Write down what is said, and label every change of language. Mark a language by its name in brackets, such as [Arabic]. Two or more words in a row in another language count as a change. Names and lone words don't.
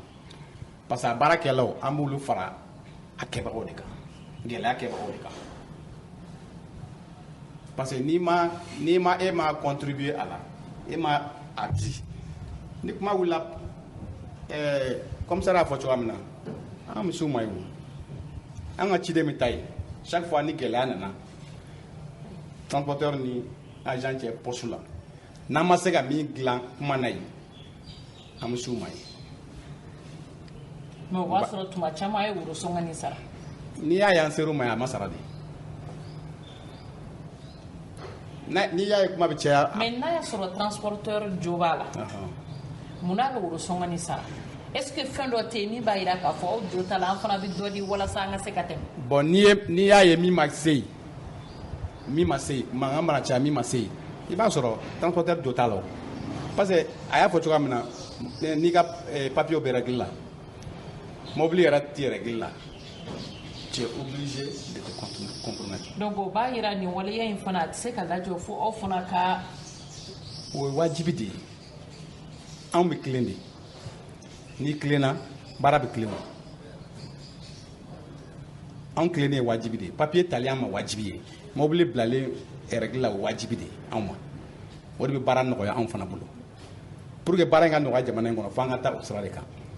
[French] Parce que [Bambara] a baarakɛlaw an b'olu fara a kɛbagaw de kan gɛlɛya kɛbagaw de kan [French] parce que [Bambara] n'i ma e ma contribuer a la e ma a di ni kuma wulila commissaire y'a fɔ cogoya min na an misiw ma ye o an ka ciden bɛ taa yen [French] chaque fois [Bambara] ni gɛlɛya nana transporteur ni agent cɛ poste la n'an ma se ka min dilan kuma na yen an misiw ma ye. Mais o b'a sɔrɔ tuma caman a ye worosɔngɔ nin sara. N'i y'a ye an ser'o ma a ma sara de. N'i y'a ye kuma bɛ caya. Mais n'a y'a sɔrɔ transporteur jo b'a la. Mun n'a bɛ worosɔngɔ nin sara? [French] Est-ce que [Bambara] fɛn dɔ tɛ yen min b'a jira k'a fɔ aw jo ta la an fana bɛ dɔ di walasa an ka se ka tɛmɛ? Bon n'i y'a ye min ma se yen mankan mana caya min ma se yen i b'a sɔrɔ transporteur jo t'a la o [French] parce que [Bambara] a y'a fɔ cogoya min na n'i ka papier bɛ règle la. Mobili yɛrɛ tɛ règle la [French] tu es obligé de te compromettre. [Bambara] Donc o b'a jira nin waleya in fana a tɛ se ka lajɔ fo aw fana ka. O ye wajibi de ye anw bɛ tilen de n'i tilenna baara bɛ tilen o anw tilennen ye wajibi de ye papier tali an ma wajibi ye mobili bilalen règle la o wajibi de ye anw ma o de bɛ baara nɔgɔya anw fana bolo [French] pour que [Bambara] baara in ka nɔgɔya jamana in kɔnɔ fo an ka taa o sira de kan.